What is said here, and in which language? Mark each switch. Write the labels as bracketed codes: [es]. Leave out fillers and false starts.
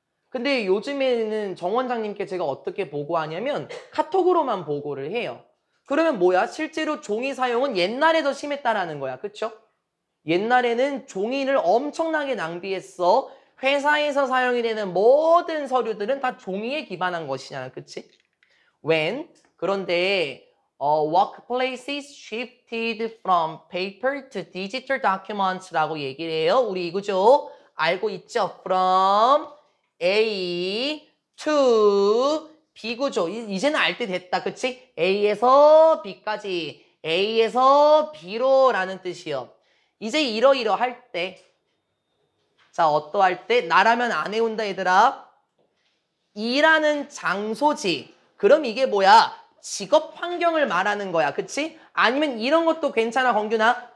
[ko] 근데 요즘에는 정 원장님께 제가 어떻게 보고하냐면 카톡으로만 보고를 해요. 그러면 뭐야? 실제로 종이 사용은 옛날에 더 심했다라는 거야. 그쵸? 옛날에는 종이를 엄청나게 낭비했어. 회사에서 사용이 되는 모든 서류들은 다 종이에 기반한 것이잖아. 그치? 그런데 [en] workplaces shifted from paper to digital documents [ko] 라고 얘기를 해요. 우리 이거죠? 알고 있죠? From A to B 구조. 이제는 알 때 됐다. 그치? A에서 B까지. A에서 B로 라는 뜻이요. 이제 이러이러할 때. 자, 어떠할 때? 나라면 안 해온다 얘들아. 일하는 장소지. 그럼 이게 뭐야? 직업 환경을 말하는 거야. 그치? 아니면 이런 것도 괜찮아, 건규나?